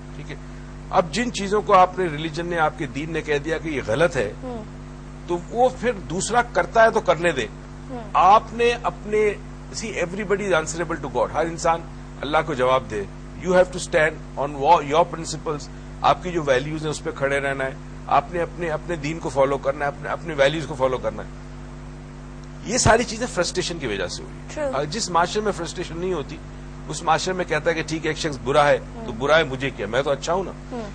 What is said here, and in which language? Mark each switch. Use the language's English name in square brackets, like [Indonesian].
[Urdu] ٹھیک ہے, اب جن چیزوں کو آپ نے ریلیجن نے, آپ کے دین نے کہہ دیا کہ یہ غلط ہے, تو وہ پھر دوسرا کرتا ہے تو کرنے دے. آپ نے اپنے [English] everybody is answerable to God. [Urdu] ہر انسان اللہ کو جواب دے. [English] You have to stand on your principles. [Urdu] آپ کی جو ویلیوز ہیں اس پہ کھڑے رہنا ہے. آپ نے اپنے دین کو فالو کرنا ہے, اپنے ویلیوز کو فالو کرنا ہے. یہ ساری چیزیں فرسٹریشن کی وجہ سے ہوئی. جس معاشرے میں فرسٹریشن نہیں ہوتی اس معاشرے میں کہتا ہے کہ ٹھیک ہے ایک شخص برا ہے تو برا ہے, مجھے کیا, میں تو اچھا ہوں نا.